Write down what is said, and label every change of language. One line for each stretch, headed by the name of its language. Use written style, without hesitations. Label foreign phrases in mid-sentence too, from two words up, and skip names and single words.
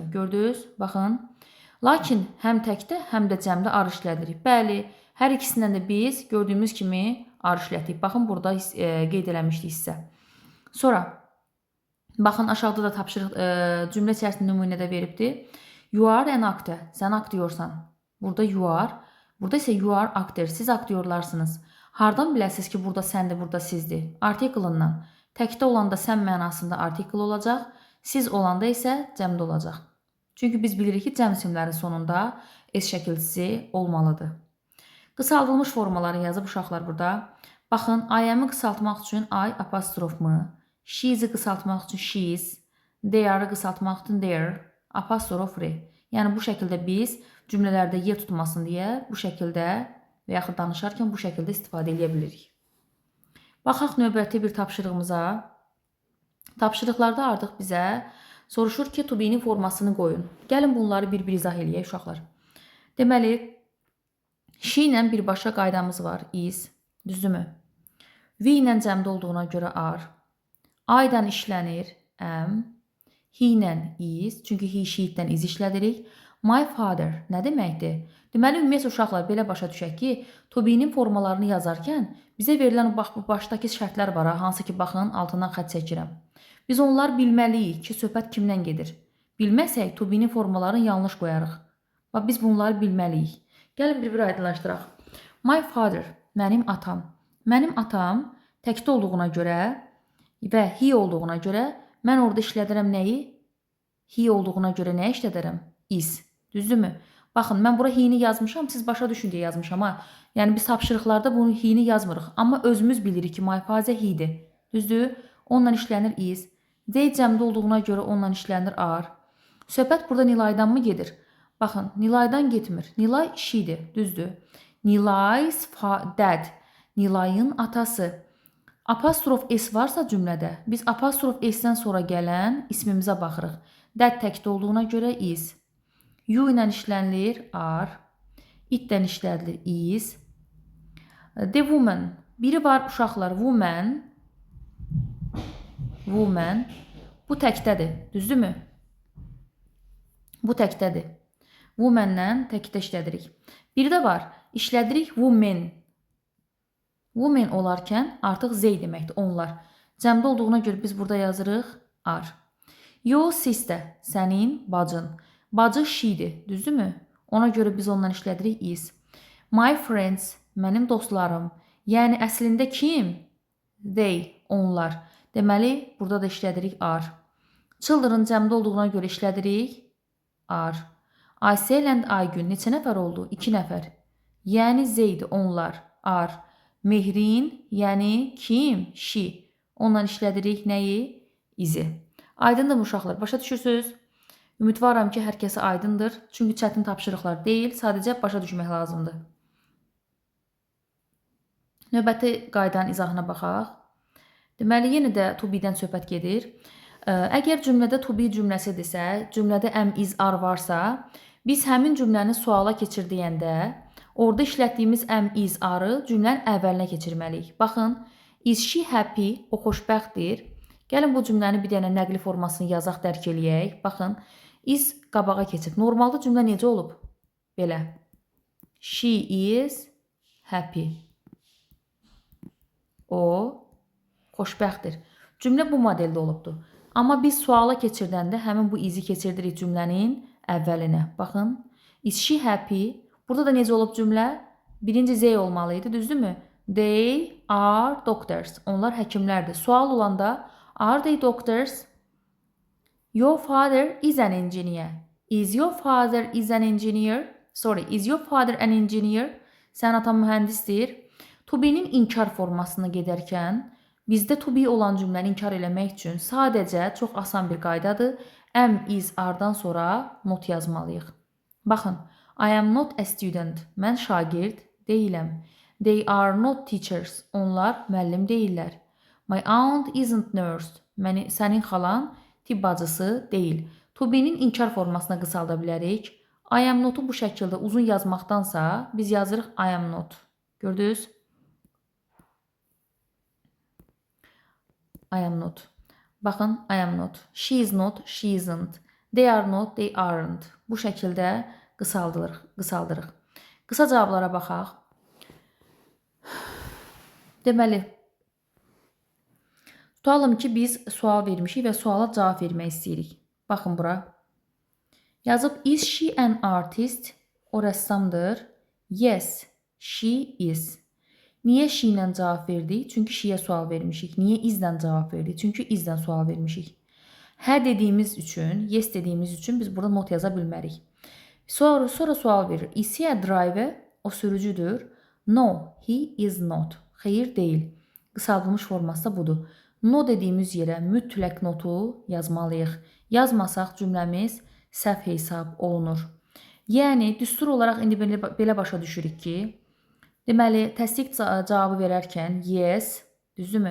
Azerbaijani: Gördünüz? Baxın. Lakin həm təkdə, həm də cəmdə ar işlədirik. Bəli, hər ikisindən də biz gördüyümüz kimi ar işlətdik. Baxın, burada qeyd eləmişdik hissə. Sonra, baxın, aşağıda da tapşırıq cümlə içərisində nümunədə veribdir.
English: You are an actor.
Azerbaijani: Sən aktyorsan. Burada
English: you are.
Azerbaijani: Burada isə
English: you are actor.
Azerbaijani: Siz aktyorlarsınız. Hardan biləsiniz ki, burada səndir, burada sizdir? Artikelından. Təkdə olanda sən mənasında artikel olacaq. Siz olanda isə cəmdə olacaq. Çünki biz bilirik ki, cəm isimlərin sonunda S şəkilçisi olmalıdır. Qısaldılmış formaları yazıb uşaqlar burada. Baxın,
English: I am-
Azerbaijani: ı qısaltmaq üçün I apostrofmu, she-i qısaltmaq üçün she's,
English: They are
Azerbaijani: qısaltmaq üçün their, apostrof re. Yəni bu şəkildə biz cümlələrdə yer tutmasın deyə bu şəkildə və yaxud danışarkən bu şəkildə istifadə edə bilirik. Baxaq növbəti bir tapşırığımıza. Tapşırıqlarda artıq bizə soruşur ki,
English: to be-
Azerbaijani: nin formasını qoyun. Gəlin bunları bir-bir izah eləyək uşaqlar. Deməli, she ilə birbaşa qaydamız var, is, düzdürmü? We ilə cəmdə olduğuna görə are. I-dan işlənir, am. He ilə is, çünki he, she-dən is işlədirik.
English: My father
Azerbaijani: nə deməkdir? Deməli, ümumiyyətlə uşaqlar belə başa düşək ki,
English: to be-
Azerbaijani: nin formalarını yazarkən bizə verilən bu başdakı şərtlər var, hansı ki, baxın, altından xətt çəkirəm. Biz onlar bilməliyik ki, söhbət kimdən gedir. Bilməsək,
English: to be-
Azerbaijani: nin formalarını yanlış qoyarıq. Bax, biz bunları bilməliyik. Gəlin bir-bir aydınlaşdıraq.
English: My father,
Azerbaijani: mənim atam. Mənim atam təkdə olduğuna görə və he olduğuna görə mən orada işlədirəm nəyi? He olduğuna görə nə işlədirəm? Is. Düzdürmü? Baxın, mən bura he-ni yazmışam, siz başa düşün deyə yazmışam. Yəni biz tapşırıqlarda bunu he-ni yazmırıq. Amma özümüz bilirik ki,
English: my father
Azerbaijani: he-dir. Düzdür? Onunla işlənir is. They cəmdə olduğuna görə onunla işlənir are. Söhbət burada Nilaydan mı gedir? Baxın, Nilaydan getmir. Nilay she-dir. Düzdür?
English: Nilay's dad.
Azerbaijani: Nilayın atası. Apostrof s varsa cümlədə, biz apostrof s-dən sonra gələn ismimizə baxırıq. Dad təkdə olduğuna görə is. You ilə işlənilir are. It-dən işlədilir is.
English: The woman.
Azerbaijani: Biri var uşaqlar, woman. Woman. Bu təkdədir, düzdürmü? Bu təkdədir. Woman-lə təkdə işlədirik. Biri də var, işlədirik women. Women olarkən artıq they deməkdir, onlar. Cəmdə olduğuna görə biz burada yazırıq are.
English: Your sister,
Azerbaijani: sənin bacın. Bacı she-dir, düzdürmü? Ona görə biz ondan işlədirik is.
English: My friends,
Azerbaijani: mənim dostlarım. Yəni əslində kim? They, onlar. Deməli, burada da işlədirik are. Children cəmdə olduğuna görə işlədirik are. Aysel and Aygün neçə nəfər oldu? 2 nəfər. Yəni zeydi, onlar, are. Mehrin, yəni kim? She. Ondan işlədirik nəyi? Izi. Aydındır mı uşaqlar? Başa düşürsünüz? Ümidvaram ki, hər kəsə aydındır. Çünki çətin tapşırıqlar deyil, sadəcə başa düşmək lazımdır. Növbəti qaydanın izahına baxaq. Deməli, yenə də
English: to be-
Azerbaijani: dən söhbət gedir. Əgər cümlədə
English: to be
Azerbaijani: cümləsidirsə, cümlədə
English: am, is, are
Azerbaijani: varsa, biz həmin cümləni suala keçirdiyəndə, orada işlətdiyimiz
English: am, is,
Azerbaijani: are-ı cümlənin əvvəlinə keçirməliyik. Baxın,
English: is she happy?
Azerbaijani: O xoşbəxtdir. Gəlin bu cümləni bir dənə nəqli formasını yazaq, dərk eləyək. Baxın, is qabağa keçib. Normalda cümlə necə olub? Belə.
English: She is happy.
Azerbaijani: O xoşbəxtdir. Cümlə bu modeldə olubdur. Amma biz suala keçirdəndə həmin bu izi keçirdirik cümlənin əvvəlinə. Baxın,
English: is she happy?
Azerbaijani: Burada da necə olub cümlə? Birinci they olmalıydı, düzdürmü?
English: They are doctors.
Azerbaijani: Onlar həkimlərdir. Sual olanda
English: are they doctors? Your father is an engineer. Is your father is an engineer? Sorry, is your father an engineer?
Azerbaijani: Sən atan mühəndisdir.
English: To be-
Azerbaijani: nin inkar formasına gedərkən bizdə
English: to be
Azerbaijani: olan cümləni inkar eləmək üçün sadəcə çox asan bir qaydadır.
English: Am, is,
Azerbaijani: are-dan sonra not yazmalıyıq. Baxın,
English: I am not a student.
Azerbaijani: Mən şagird deyiləm.
English: They are not teachers.
Azerbaijani: Onlar müəllim deyillər.
English: My aunt isn't nurse.
Azerbaijani: Sənin xalan tibb bacısı deyil.
English: To be-
Azerbaijani: nin inkar formasına qısalda bilərik.
English: I am not-
Azerbaijani: u bu şəkildə uzun yazmaqdansa biz yazırıq
English: I am not.
Azerbaijani: Gördünüz?
English: I am not. Baxın, I am not. She is not, she isn't. They are not, they aren't.
Azerbaijani: Bu şəkildə qısaldırıq. Qısa cavablara baxaq. Deməli, tutalım ki, biz sual vermişik və suala cavab vermək istəyirik. Baxın bura. Yazıb,
English: is she an artist?
Azerbaijani: O rəssamdır.
English: Yes, she is.
Azerbaijani: Niyə she ilə cavab verdik? Çünki she-yə sual vermişik. Niyə is-dən cavab verdik? Çünki is-dən sual vermişik. Hə dediyimiz üçün, yes dediyimiz üçün biz burada not yaza bilmərik. Sonra sual verir.
English: Is he a driver?
Azerbaijani: O sürücüdür.
English: No, he is not.
Azerbaijani: Xeyr deyil. Qısaldılmış forması da budur. No dediyimiz yerə mütləq notu yazmalıyıq. Yazmasaq cümləmiz səhv hesab olunur. Yəni, düstur olaraq indi belə başa düşürük ki, deməli, təsdiq cavabı verərkən yes, düzdürmü?